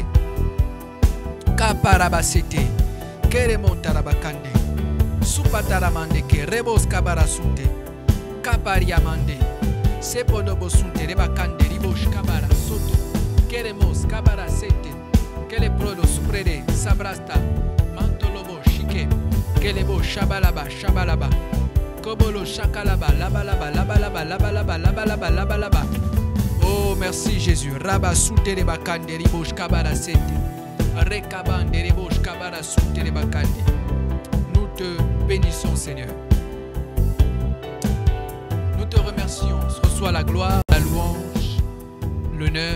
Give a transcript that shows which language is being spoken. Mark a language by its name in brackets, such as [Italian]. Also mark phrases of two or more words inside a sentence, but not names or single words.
[French] Kaparabasete, Keremontarabakande, Supataramande, ke Rebos Kabarasunte, Kapariamande, Sepodobosunte, Rebakande, Ribos Kabara, Soto, Keremos Kabarasete, Keleprodo Suprede, Sabrasta, Mantolobo Shike, Kelebo Shabalaba, Kobolo Shakalaba, Labalaba. Oh, merci Jésus. Rabasute, Rebakande, Ribos Kabarasete. Nous te bénissons, Seigneur. Nous te remercions. Reçois la gloire, la louange, l'honneur.